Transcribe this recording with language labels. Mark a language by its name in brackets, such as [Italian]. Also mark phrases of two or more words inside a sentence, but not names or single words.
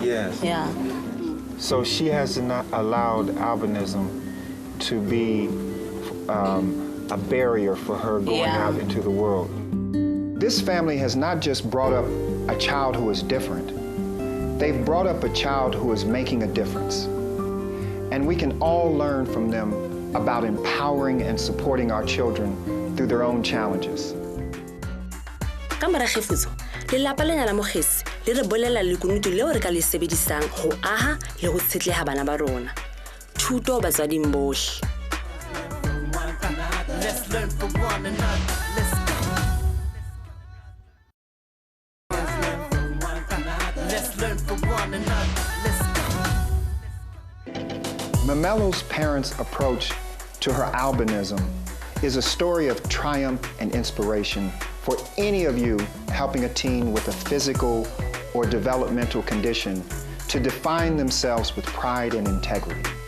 [English] So she has not allowed albinism to be a barrier for her going out into the world. This family has not just brought up a child who is different. They've brought up a child who is making a difference. And we can all learn from them about empowering and supporting our children through their own challenges. [Southern Sotho] Ka moragefiso, lelapa lena la Mokhesi le re bolela lekunutu leo re ka le sebedisang ho aha le ho tshetleha bana ba rona. Thuto batswading bohle. [English] Let's learn from one another. Let's go. Let's learn from one another. Let's go. Mamelo's parents' approach to her albinism is a story of triumph and inspiration for any of you helping a teen with a physical or developmental condition to define themselves with pride and integrity.